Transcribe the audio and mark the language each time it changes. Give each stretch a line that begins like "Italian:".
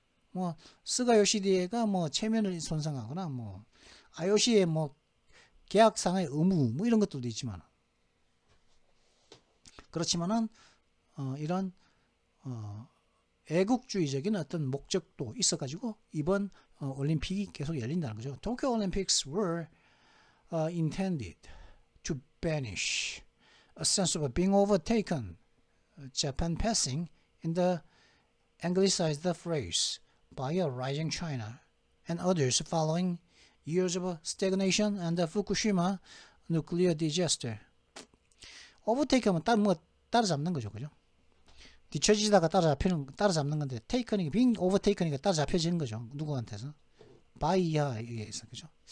Korean: 뭐 스가 요시히데가 뭐 체면을 손상하거나 뭐 IOC의 뭐 계약상의 의무 뭐 이런 것들도 있지만 그렇지만은 이런 애국주의적인 어떤 목적도 있어가지고 이번 올림픽이 계속 열린다는 거죠.
English: Tokyo Olympics were intended to banish a sense of being overtaken, Japan passing in the anglicized phrase by a rising China and others following years of stagnation and the Fukushima nuclear disaster.
Korean: overtake하면 따라잡는 거죠, 그죠? 뒤처지다가 따라잡는 건데 taken이
English: being overtaken
Korean: 이니까 따라잡혀지는 거죠, 누구한테서 바이야 이게 있어, 그죠?